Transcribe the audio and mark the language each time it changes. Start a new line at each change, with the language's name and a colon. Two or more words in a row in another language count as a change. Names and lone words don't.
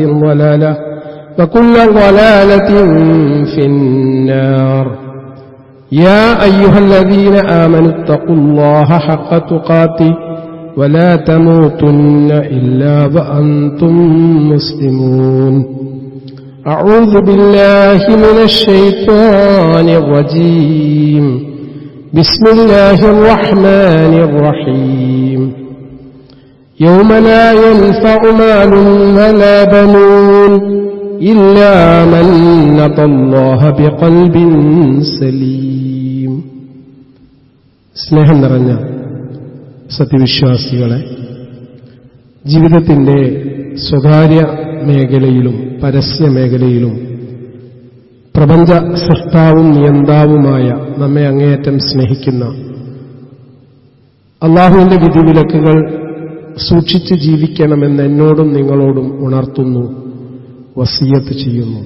Arabic: ضلالة وكل ضلالة في النار يا أيها الذين آمنوا اتقوا الله حق تقاته ولا تموتن إلا وأنتم مسلمون أعوذ بالله من الشيطان الرجيم بسم الله الرحمن الرحيم يوم لا ينفع مال ولا بنون إلا من أتى الله بقلب
Malayalam: سليم സ്നേഹം നിറഞ്ഞ സത്യവിശ്വാസികളെ, ജീവിതത്തിന്റെ സ്വകാര്യ മേഖലയിലും പരസ്യ മേഖലയിലും പ്രപഞ്ച സൃഷ്ടാവും നിയന്താവുമായ നമ്മെ അങ്ങേയറ്റം സ്നേഹിക്കുന്ന അള്ളാഹുവിന്റെ വിധിവിലക്കുകൾ സൂക്ഷിച്ച് ജീവിക്കണമെന്ന് എന്നോടും നിങ്ങളോടും ഉണർത്തുന്നു, വസിയത്ത് ചെയ്യുന്നു.